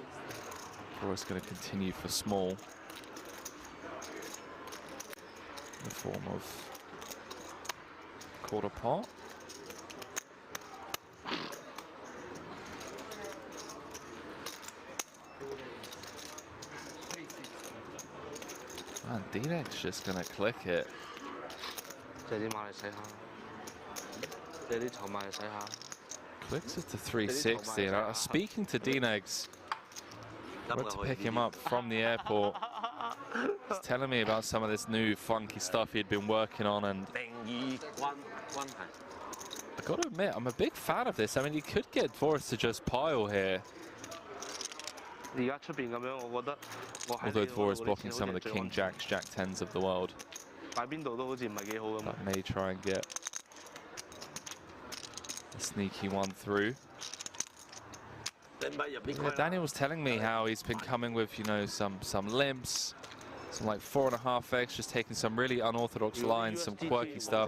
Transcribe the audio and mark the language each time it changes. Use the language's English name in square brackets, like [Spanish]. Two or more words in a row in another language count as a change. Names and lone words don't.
[English] Dvoris going to continue for small. In the form of quarter pot. Man, D-Neck's just gonna click it. [Cantonese] 借啲馬嚟洗下，借啲籌碼嚟洗下。 [English] Clicks it to 360. And I was speaking to D-Negs. Went to pick him up from the airport. He's telling me about some of this new funky stuff he'd been working on, and I gotta admit, I'm a big fan of this. I mean, you could get Dvoris to just pile here. [Cantonese] 而家出邊咁樣，我覺得我喺 [English] Although Dvoris blocking some of the King Jacks, Jack 10s of the world. [Cantonese] 擺邊度都好似唔係幾好咁。 [English] That may try and get a sneaky one through. Yeah, Daniel was telling me how he's been coming with, you know, some limps, some like 4.5x, just taking some really unorthodox lines, some quirky stuff.